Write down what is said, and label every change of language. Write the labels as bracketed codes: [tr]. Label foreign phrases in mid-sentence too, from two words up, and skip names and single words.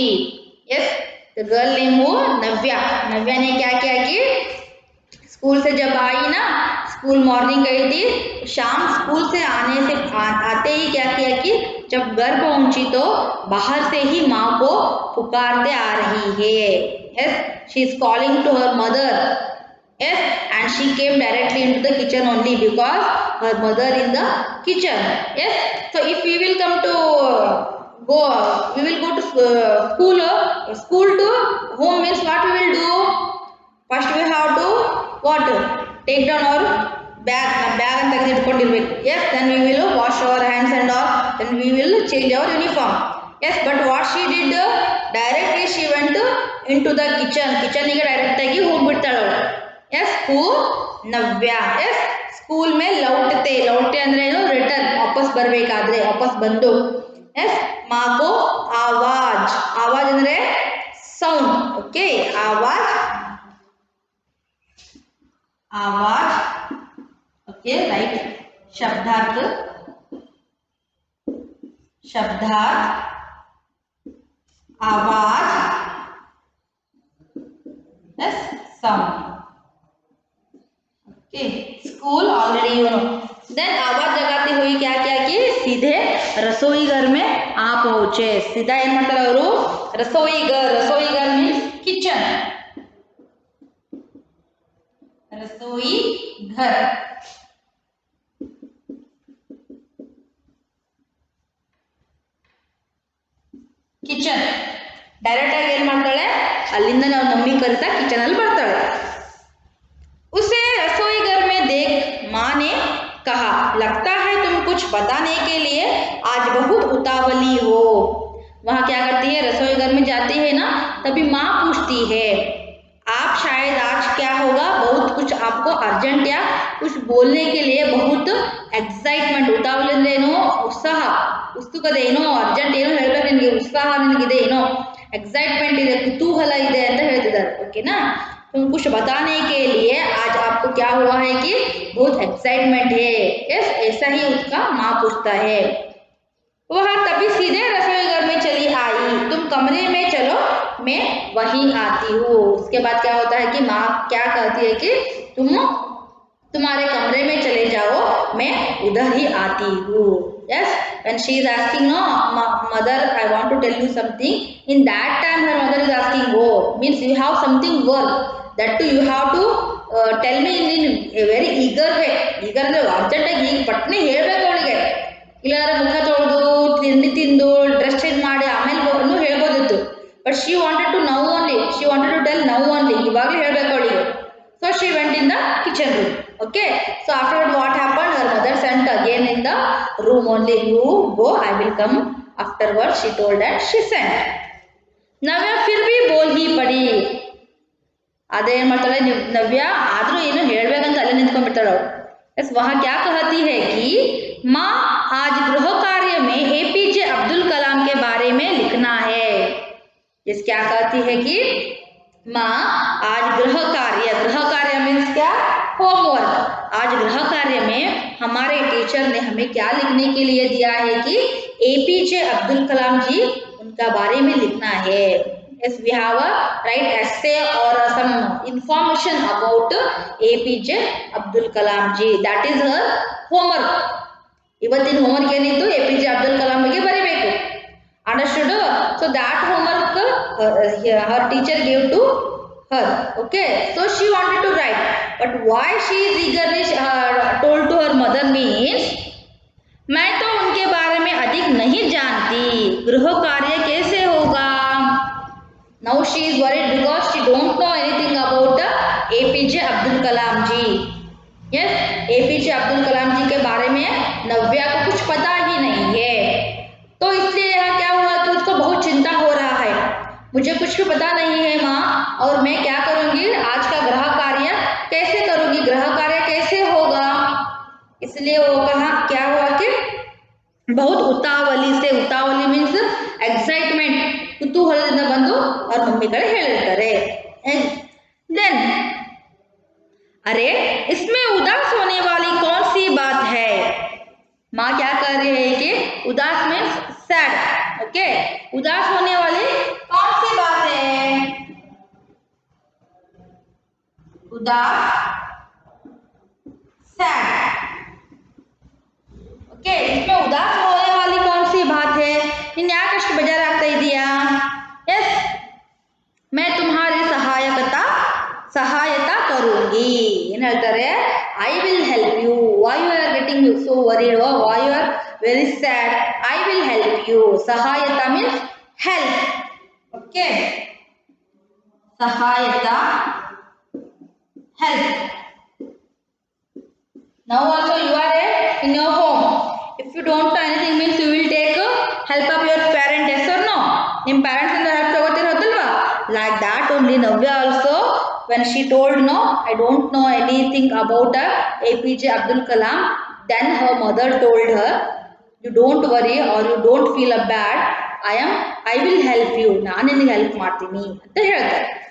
[en] Yes, the girl name वो नव्या। [hi] नव्या ने क्या किया कि स्कूल से जब आई ना, स्कूल मॉर्निंग गई थी, शाम स्कूल से आते ही क्या किया कि जब घर पहुंची तो बाहर से ही माँ को पुकारते आ रही है। [en] यस, She is calling to her mother. Yes, and she came directly into the kitchen only because her mother in the kitchen. Yes, so if we will come to we will go to school to home means what we will do? First we have to what? Take down our bag and ತೆಗೆದಿಟ್ಕೊಂಡಿರ್ಬೇಕು. Yes, then we will wash our hands and all. Then we will change our uniform. Yes, but what she did? Directly she went into the kitchen. [kn] Kitchen ಗೆ ಡೈರೆಕ್ಟ್ ಆಗಿ ಹೋಗ್ಬಿಡ್ತಾಳೆ ಅವಳು. [en] Yes, who? नव्या. [kn] यस, [hi] स्कूल में लौटते [kn] ಅಂದ್ರೆ ಏನು? ರಿಟರ್ನ್, ವಾಪಸ್ ಬರಬೇಕಾದ್ರೆ, ವಾಪಸ್ ಬಂದು. [hi] यस, माँ को आवाज. आवाज ಅಂದ್ರೆ साउंड. ओके, आवाज. आवाज. ओके, राइट. शब्दार्थ. शब्दार्थ. आवाज. [en] Yes, sound. School already you know. [hi] देन आवाज लगाती हुई क्या किया कि सीधे रसोई घर में आ पहुंचे. [kn] सीधा ಏನ್ ಮಾಡ್ತಾರೆ ಅವರು? [hi] रसोई घर मीन्स किचन. रसोई घर. [kn] किचन ಡೈರೆಕ್ಟ್ ಆಗಿ ಏನ್ ಮಾಡ್ತಾಳೆ? ಅಲ್ಲಿಂದ ನಾವು ಮಮ್ಮಿ ಕರಿತಾ ಕಿಚನ್ ಅಲ್ಲಿ ಬರ್ತಾಳೆ. [hi] उसे रसोई घर में देख माँ ने कहा, लगता है तुम कुछ बताने के लिए आज बहुत उतावली हो। वहाँ क्या करती है? रसोई घर में जाती है ना, तभी माँ पूछती है, आप शायद आज क्या होगा? बहुत कुछ आपको अर्जेंट या कुछ बोलने के लिए बहुत एक्साइटमेंट. [kn] उतावली ಅಂದ್ರೆ ಏನು? ಉತ್ಸಾಹ, ಉತ್ಸುಕತೆ. ಏನೋ ಅರ್ಜೆಂಟ್ ಏನೋ ಹೇಳ್ಬೇಕು ನಿನಗೆ, ಉತ್ಸಾಹ ನಿನಗಿದೆ, ಏನೋ ಎಕ್ಸೈಟ್ಮೆಂಟ್ ಇದೆ, ಕುತೂಹಲ ಇದೆ ಅಂತ ಹೇಳ್ತಿದ್ದಾರೆ. ಓಕೆನಾ? [hi] तुम कुछ बताने के लिए आज आपको क्या हुआ है कि बहुत एक्साइटमेंट है. यस, ऐसा ही उसका माँ पूछता है. वह तभी सीधे रसोई घर में चली आई. तुम कमरे में चलो, मैं वहीं आती हूँ. उसके बाद क्या होता है कि माँ क्या कहती है कि तुम तुम्हारे कमरे में चले जाओ, मैं उधर ही आती हूँ. [en] Yes, when she is asking, no, mother, I want to tell you something. In that time, her mother is asking, oh, means you have something work. That too, you have to tell me in a very eager way. [kn] Eager ಅಂದ್ರೆ ಅರ್ಜೆಂಟ್ ಆಗಿ ಈಗ ಪಟ್ನೆ ಹೇಳ್ಬೇಕು ಅವಳಿಗೆ. ಇಲ್ಲಾಂದ್ರೆ ಮುಖ ತೊಳೆದು ತಿಂಡಿ ತಿಂದು ಡ್ರೆಸ್ ಚೇಂಜ್ ಮಾಡಿ ಆಮೇಲೆ ಹೇಳ್ಬೋದಿತ್ತು. [en] But she wanted to now only. She wanted to tell now only. [kn] ಇವಾಗಲೇ ಹೇಳ್ಬೇಕು ಅವಳಿಗೆ. [en] So she went in the kitchen room. Okay, so afterward what happened? Her mother sent again in the room only. You go, I will come afterwards. She told that she sent. [hi] नव्या फिर भी बोल ही पड़ी. [kn] ಅದೇ ಏನು ಮಾಡ್ತಾಳೆ ನವ್ಯ? ಆದರೂ ಏನು ಹೇಳ್ಬೇಕಂತ ಅಲ್ಲೇ ನಿಂತ್ಕೊಂಡ್ಬಿಡ್ತಾಳೆ ಅವಳು. ಎಸ್, [hi] वहाँ क्या कहती है कि माँ आज गृह कार्य में APJ अब्दुल कलाम के बारे में लिखना है. इस क्या कहती है कि माँ आज गृह कार्य मीन्स क्या? होमवर्क. आज गृह कार्य में हमारे टीचर ने हमें क्या लिखने के लिए दिया है कि APJ अब्दुल कलाम जी, उनका बारे में लिखना है. [en] Yes, we have a write essay or some information about APJ Abdul Kalam ji. That is her homework. [kn] ಇವತ್ತಿನ ಹೋಮ್ವರ್ಕ್ ಏನಿತ್ತು? APJ Abdul Kalam ಬಗ್ಗೆ ಬರೀಬೇಕು. [en] Understood? So that homework her teacher gave to her. Okay, so she wanted to write, but why she is eagerly told to her mother means, [hi] मैं तो उनके बारे में अधिक नहीं जानती, गृह कार्य कैसे होगा. [en] Now she is worried because she don't know anything about APJ Abdul Kalam ji. [hi] यस, एपीजे अब्दुल कलाम जी के बारे में नव्या को कुछ पता ही नहीं है। तो इसलिए यहाँ क्या हुआ कि उसको बहुत चिंता हो रहा है, मुझे कुछ भी पता नहीं है माँ, और मैं क्या करूँगी, आज का गृह कार्य कैसे करूँगी, गृह कार्य कैसे होगा। इसलिए वो कहा, क्या हुआ कि बहुत [kn] ಉತಾವಲಿ ಮೀನ್ಸ್ ಎಕ್ಸೈಟ್ಮೆಂಟ್, ಕುತೂಹಲದಿಂದ ಬಂದು ಅವ್ರ ಮಮ್ಮಿ ಕಡೆ ಹೇಳಿರ್ತಾರೆ। [hi] देन अरे इसमें उदास होने वाली कौन सी बात है। माँ क्या कर रही है कि उदास में सैड, ओके, उदास होने वाली कौन सी बात है, उदास सैड, ओके, इसमें उदास होने वाली कौन सी बात है, [kn] ನಿನ್ನ ಯಾಕಷ್ಟು ಬೇಜಾರಾಗ್ತಾ ಇದೀಯಾ। [hi] यस, मैं तुम्हारी सहायता करूंगी, [kn] ಏನು ಹೇಳ್ತಾರೆ, [en] I will help you, why you are getting so worried or why you are very sad, I will help you, सहायता means help, okay, सहायता help। Now also you are in your home, if you don't know anything means you will take help of your parent, yes or no, [kn] ನಿಮ್ಮ parents ಇಂದ help ತಗೋತಿರೋದಲ್ವಾ, [en] like that only Navya also when she told no I don't know anything about APJ Abdul Kalam, then her mother told her you don't worry or you don't feel bad, I will help you, [kn] ನಾನು ನಿನಗೆ ಹೆಲ್ಪ್ ಮಾಡ್ತೀನಿ ಅಂತ ಹೇಳ್ತಾರೆ।